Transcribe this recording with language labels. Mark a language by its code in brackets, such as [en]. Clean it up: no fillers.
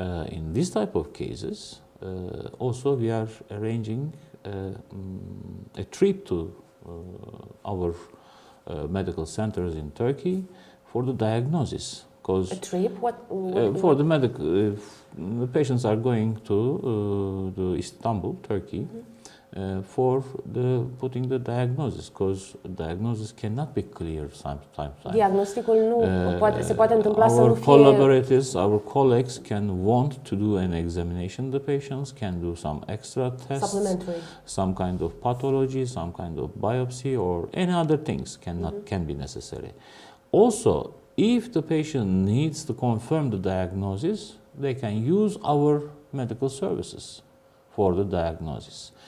[en] In this type of cases, also we are arranging a trip to our medical centers in Turkey for the diagnosis. A trip? What for the medical, the patients are going to Istanbul, Turkey, for putting the diagnosis, because diagnosis cannot be clear sometimes. [ro] Diagnosticul nu se poate întâmpla să nu fie. [en] Collaborators, our colleagues can want to do an examination. The patients can do some extra tests, supplementary, some kind of pathology, some kind of biopsy, or any other things can be necessary. Also, if the patient needs to confirm the diagnosis, they can use our medical services for the diagnosis.